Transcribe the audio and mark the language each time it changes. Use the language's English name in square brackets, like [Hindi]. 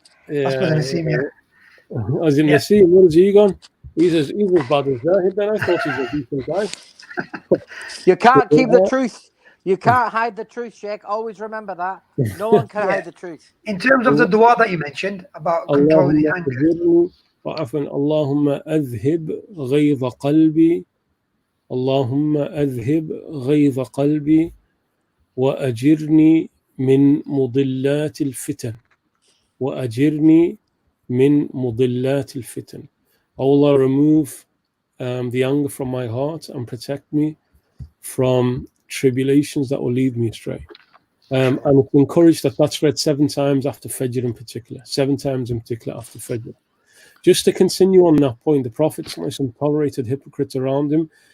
[English] That's Brother Nassim, yeah. As in Nassim, where's he gone? He's as bad as that. Then I thought he was a decent guy. You can't keep the truth. You can't hide the truth, Shaykh. Always remember that. No one can hide the truth. In terms of the dua that you mentioned about controlling the anger. [Arabic] وعفوا اللهم أذهب غيظ قلبي اللهم أذهب غيظ قلبي وأجرني من مضلات الفتن وأجرني من مضلات الفتن. [English] O Allah, remove the anger from my heart and protect me from tribulations that will lead me astray. And it's encouraged that that's read 7 times after Fajr in particular, 7 times in particular after Fajr. Just to continue on that point, the Prophet tolerated hypocrites around him.